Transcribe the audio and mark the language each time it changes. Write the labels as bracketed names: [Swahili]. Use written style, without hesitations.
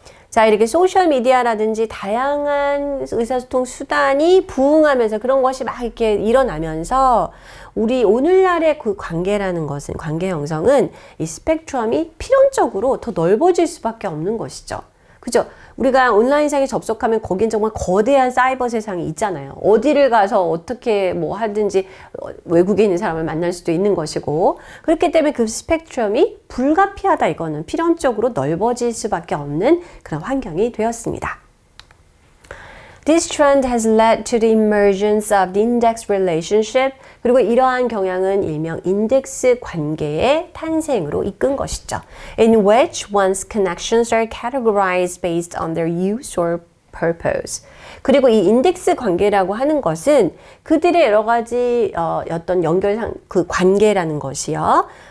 [Korean] 자, 이렇게 소셜미디어라든지 다양한 의사소통 수단이 부흥하면서 그런 것이 막 이렇게 일어나면서 우리 오늘날의 그 관계라는 것은, 관계 형성은 이 스펙트럼이 필연적으로 더 넓어질 수밖에 없는 것이죠. 그죠? 우리가 온라인상에 접속하면 거긴 정말 거대한 사이버 세상이 있잖아요. 어디를 가서 어떻게 뭐 하든지 외국에 있는 사람을 만날 수도 있는 것이고, 그렇기 때문에 그 스펙트럼이 불가피하다, 이거는 필연적으로 넓어질 수밖에 없는 그런 환경이 되었습니다. [English] This trend has led to the emergence of the index relationship. [Korean] 그리고 이러한 경향은 일명 인덱스 관계의 탄생으로 이끈 것이죠. [English] In which one's connections are categorized based on their use or purpose. [Korean] 그리고 이 인덱스 관계라고 하는 것은 그들의 여러 가지 어떤 연결상 그 관계라는 것이요.